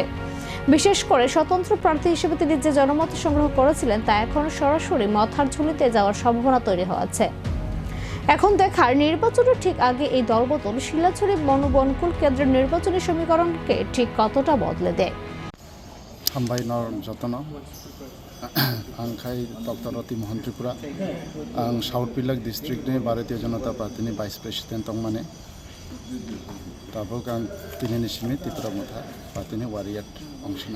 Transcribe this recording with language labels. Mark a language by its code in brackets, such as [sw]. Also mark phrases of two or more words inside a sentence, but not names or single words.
[bn] বিশেষ করে স্বতন্ত্র প্রার্থী হিসেবে তিনি যে জনমত সংগ্রহ করেছিলেন তা এখন সরাসরি মথার ঝুলিতে যাওয়ার সম্ভাবনা তৈরি হয়েছে। এখন দেখার নির্বাচনের ঠিক আগে এই দলবদল শিলাছড়ি মনোবনকুল কেন্দ্রের নির্বাচনী সমীকরণকে ঠিক কতটা বদলে দেয়। [trp] हामबायनर जतन आंखाय डक्टर रतिमोहन त्रिपुरा आं साउथ पिलाक डिस्ट्रिक्टनि भारतीय जनता पार्टीनि [en] vice president [trp] तंमाने ताबक आं दिनैनि सिमनि तिप्रामथा पार्टीनि वारियात अंशना